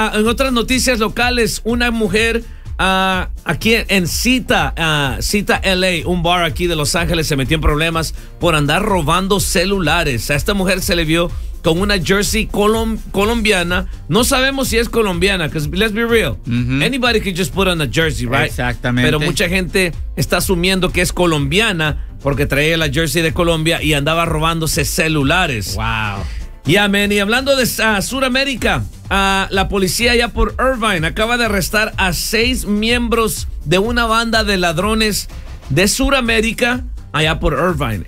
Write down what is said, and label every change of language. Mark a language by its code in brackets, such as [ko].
[es] En otras noticias locales, una mujer aquí en Cita LA, un bar aquí de Los Ángeles, se metió en problemas por andar robando celulares. A esta mujer se le vio con una jersey colombiana. No sabemos si es colombiana, [en] because let's be real. Anybody could just put on a jersey, right? [es] Exactamente. Pero mucha gente está asumiendo que es colombiana porque traía la jersey de Colombia y andaba robándose celulares. Wow. [en] Yeah, man. [es] Y hablando de Sudamérica, la policía allá por Irvine acaba de arrestar a 6 miembros de una banda de ladrones de Sudamérica allá por Irvine.